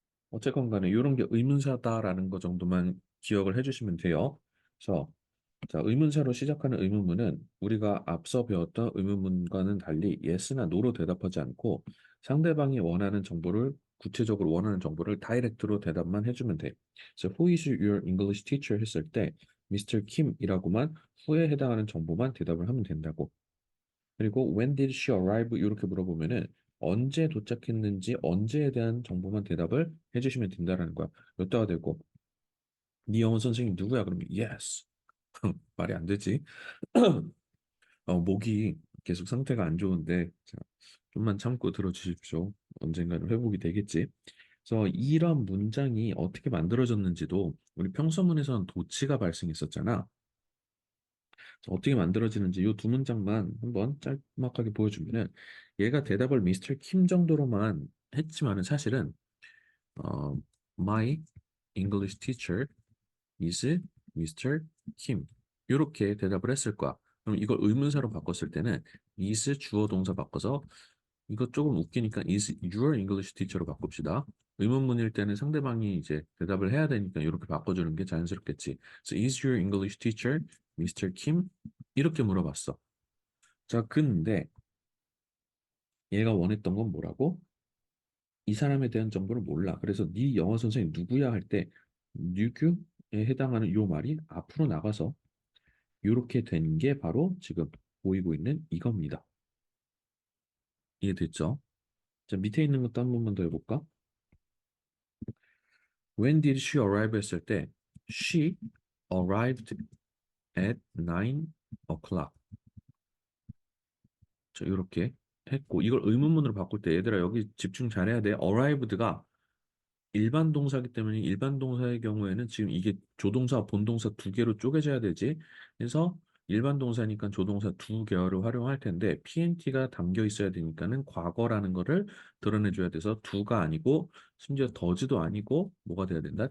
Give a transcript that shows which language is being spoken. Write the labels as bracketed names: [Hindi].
[Korean] 어쨌건 간에 이런 게 의문사다라는 거 정도만 기억을 해주시면 돼요. 그래서 자, 의문사로 시작하는 의문문은 우리가 앞서 배웠던 의문문과는 달리 yes나 no로 대답하지 않고 상대방이 원하는 정보를 구체적으로 원하는 정보를 다이렉트로 대답만 해주면 돼. 그래서 [English] Who is your English teacher [Korean] 했을 때 [English] Mr. [Korean] Kim이라고만 who에 해당하는 정보만 대답을 하면 된다고. 그리고 [English] when did she arrive? [Korean] 이렇게 물어보면은 언제 도착했는지 언제에 대한 정보만 대답을 해주시면 된다라는 거야. 여따가 되고 네 영어 선생님 누구야? 그러면 yes. 말이 안 되지. 목이 계속 상태가 안 좋은데 자, 좀만 참고 들어주십시오. 언젠가는 회복이 되겠지. 그래서 이런 문장이 어떻게 만들어졌는지도 우리 평서문에서는 도치가 발생했었잖아. 어떻게 만들어지는지 이 두 문장만 한번 짤막하게 보여주면은 얘가 대답을 미스터 킴 정도로만 했지만은 사실은 어, [English] My English teacher is Mr. [Korean] Kim 이렇게 대답을 했을 거야. 그럼 이걸 의문사로 바꿨을 때는 is 주어 동사 바꿔서 이거 조금 웃기니까 [English] is your English teacher [Korean] 로 바꿉시다. 의문문일 때는 상대방이 이제 대답을 해야 되니까 이렇게 바꿔주는 게 자연스럽겠지. [English] So is your English teacher Mr. [Korean] Kim? 이렇게 물어봤어. 자, 근데 얘가 원했던 건 뭐라고? 이 사람에 대한 정보를 몰라. 그래서 네 영어 선생님 누구야 할 때 누구에 해당하는 요 말이 앞으로 나가서 이렇게 된 게 바로 지금 보이고 있는 이겁니다. 이해됐죠? 자, 밑에 있는 것도 한 번만 더 해볼까? [English] When did she arrive [Korean] 했을 때 [English] she arrived at 9 o'clock. [Korean] 자, 이렇게 했고 이걸 의문문으로 바꿀 때 얘들아 여기 집중 잘해야 돼. arrived가 일반 동사기 때문에 일반 동사의 경우에는 지금 이게 조동사, 본동사 두 개로 쪼개져야 되지. 그래서 일반 동사니까 조동사 두 계열을 활용할 텐데 PNT가 담겨 있어야 되니까는 과거라는 거를 드러내줘야 돼서 do가 아니고 심지어 does도 아니고 뭐가 돼야 된다?